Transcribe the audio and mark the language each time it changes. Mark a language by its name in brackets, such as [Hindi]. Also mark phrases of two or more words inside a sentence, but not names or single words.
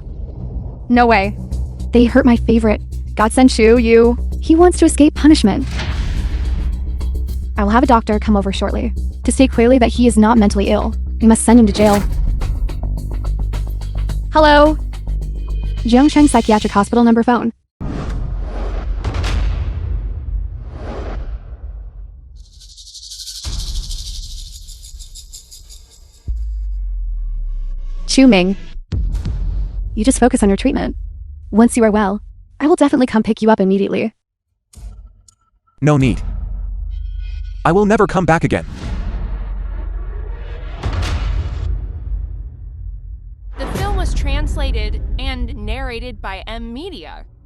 [English] No way. They hurt my favorite. God send you. He wants to escape punishment. I will have a doctor come over shortly to state clearly that he is not mentally ill. We must send him to jail. Hello? Jiangsheng Psychiatric Hospital number phone. Chu Ming, you just focus on your treatment. Once you are well, I will definitely come pick you up immediately. No need. I will never come back again. The film was translated and narrated by M Media.